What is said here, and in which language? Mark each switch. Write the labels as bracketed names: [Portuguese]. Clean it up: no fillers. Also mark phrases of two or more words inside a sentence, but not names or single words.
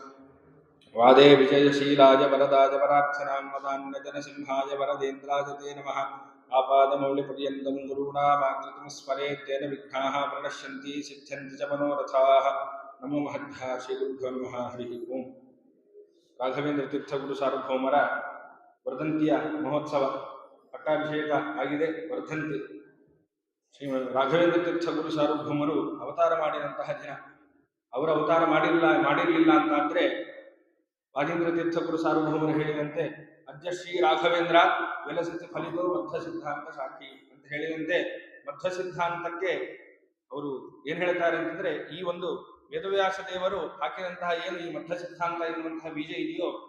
[Sanskrit] वादे विजयशीलाय वरदाय वरार्थनां मदान्यजनसिंहाय वरदेन्द्राय ते नमः आपादमौलिपर्यन्तं गुरूणामाकृतिं स्मरेत् तेन विघ्नाः प्रणश्यन्ति सिद्ध्यन्ति च मनोरथाः नमो महद्भ्यः श्रीगुरुभ्यो नमः हरिः ओम् [Kannada] ರಾಘವೇಂದ್ರ ತೀರ್ಥ ಗುರು ಸಾರ್ವಭೌಮರ ವರ್ಧಂತಿಯ ಮಹೋತ್ಸವ ಪಟ್ಟಾಭಿಷೇಕ ಆಗಿದೆ. ವರ್ಧಂತಿ ಶ್ರೀ ರಾಘವೇಂದ್ರ ತೀರ್ಥ ಗುರು ಸಾರ್ವಭೌಮರು ಅವತಾರ ಮಾಡಿದಂತಹ ದಿನ. ಅವರು ಅವತಾರ ಮಾಡಿರಲಿಲ್ಲ ಅಂತಾದ್ರೆ ವಾದೀಂದ್ರ ತೀರ್ಥ ಗುರು ಸಾರ್ವಭೌಮರು ಹೇಳಿದಂತೆ [Sanskrit] ಅದ್ಯ ಶ್ರೀ ರಾಘವೇಂದ್ರ ವಿಲಸತಿ ಫಲಿತೋ ಮಧ್ವ ಸಿದ್ಧಾಂತ ಸಾಕ್ಷಿ [Kannada] ಅಂತ ಹೇಳಿದಂತೆ ಮಧ್ವ ಸಿದ್ಧಾಂತಕ್ಕೆ ಅವರು ಏನ್ ಹೇಳ್ತಾರೆ ಅಂತಂದ್ರೆ, ಈ ಒಂದು ವೇದವ್ಯಾಸ ದೇವರು ಹಾಕಿದಂತಹ ಏನು ಈ ಮಧ್ವ ಸಿದ್ಧಾಂತ ಎನ್ನುವಂತಹ ಬೀಜ ಇದೆಯೋ,